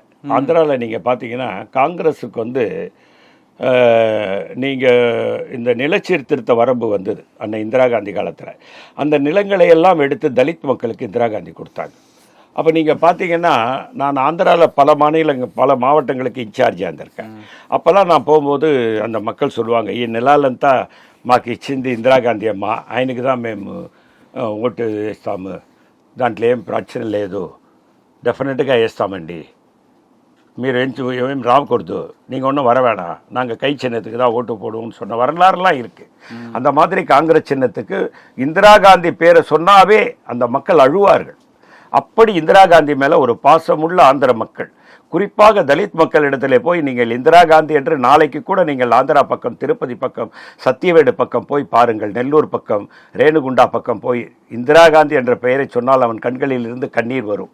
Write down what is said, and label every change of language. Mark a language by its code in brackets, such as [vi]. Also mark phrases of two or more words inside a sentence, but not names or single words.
[ta] ஆந்திராவில் நீங்கள் பார்த்தீங்கன்னா காங்கிரஸுக்கு நீங்கள் இந்த நிலச்சீர்திருத்த வரம்பு வந்தது அன்னை இந்திரா காந்தி காலத்தில். அந்த நிலங்களை எல்லாம் எடுத்து தலித் மக்களுக்கு இந்திரா காந்தி கொடுத்தாங்க. அப்போ நீங்கள் பார்த்தீங்கன்னா நான் ஆந்திராவில் பல மாவட்டங்களுக்கு இன்சார்ஜாக இருந்திருக்கேன். அப்போல்லாம் நான் போகும்போது அந்த மக்கள் சொல்லுவாங்க, [te] ఈ నెలలంతా మాకు ఇచ్చింది ఇందిరాగాంధీ అమ్మ, ఆయనకి தான் మేము ఓటు వేస్తాము, దాంట్లో ఏం ప్రశ్న లేదు, డెఫినెట్గా వేస్తామండి, మీరు ఏం రాకూడదు, [ta] நீங்கள் ஒன்றும் வர வேணாம், நாங்கள் கை சின்னத்துக்கு தான் ஓட்டு போடுவோம்னு சொன்ன வரலாறுலாம் இருக்குது. அந்த மாதிரி காங்கிரஸ் சின்னத்துக்கு இந்திரா காந்தி பேரை சொன்னாவே அந்த மக்கள் அழுவார்கள். அப்படி இந்திரா காந்தி மேலே ஒரு பாசமுள்ள ஆந்திர மக்கள், குறிப்பாக தலித் மக்களிடத்தில் போய் நீங்கள் இந்திரா காந்தி என்று நாளைக்கு கூட நீங்கள் ஆந்திரா பக்கம், திருப்பதி பக்கம், சத்தியவேடு பக்கம் போய் பாருங்கள், நெல்லூர் பக்கம், ரேணுகுண்டா பக்கம் போய் இந்திரா காந்தி என்ற பெயரை சொன்னால் அவன் கண்களில் இருந்து கண்ணீர் வரும்.